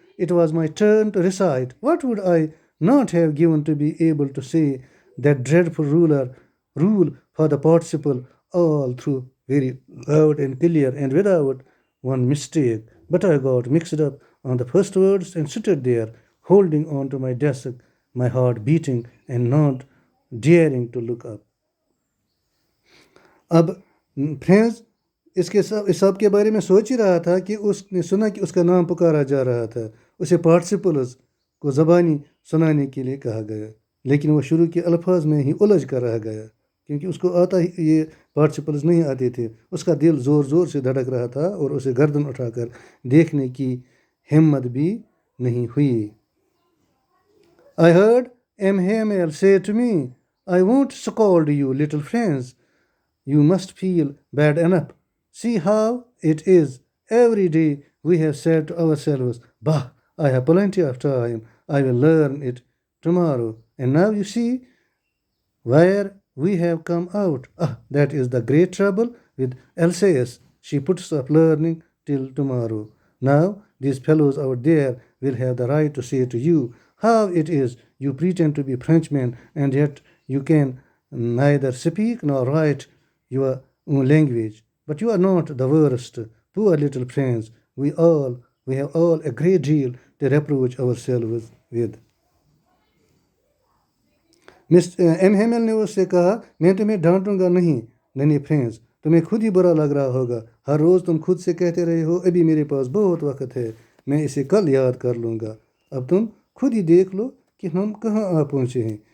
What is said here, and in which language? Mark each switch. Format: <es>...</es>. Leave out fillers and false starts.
<en>It was my turn to recite. What would I not have given to be able to say that dreadful rule for the participle all through very loud and clear and without one mistake. But I got mixed up on the first words and stood there, holding on to my desk, my heart beating and not daring to look up.</en> <hi>अब friends इस सब के बारे में सोच ही रहा था कि उसने सुना कि उसका नाम पुकारा जा रहा था. उसे पार्टिसिपल्स को ज़बानी सुनाने के लिए कहा गया, लेकिन वो शुरू के अल्फाज में ही उलझ कर रह गया, क्योंकि उसको ये पार्टिसिपल्स नहीं आते थे. उसका दिल ज़ोर ज़ोर से धड़क रहा था और उसे गर्दन उठाकर देखने की हिम्मत भी नहीं हुई.</hi> <en>I heard M. Hamel say to me, I won't scold you, little friends. You must feel bad enough. See how it is. Every day we have said to ourselves, Bah, I have plenty of time. I will learn it tomorrow. And now you see where we have come out. That is the great trouble with Alsace. She puts off learning till tomorrow. Now these fellows out there will have the right to say to you how it is you pretend to be Frenchmen and yet you can neither speak nor write your own language. But you are not the worst. Poor little friends, we have all a great deal to reproach ourselves with.</en> <hi>M Hemal ने उससे कहा, मैं तुम्हें डांटूंगा नहीं नन्ही friends, तुम्हें खुद ही बुरा लग रहा होगा. हर रोज़ तुम खुद से कहते रहे हो, अभी मेरे पास बहुत वक्त है, मैं इसे कल याद कर लूँगा. अब तुम खुद ही देख लो कि हम कहाँ आ पहुँचे हैं.</hi>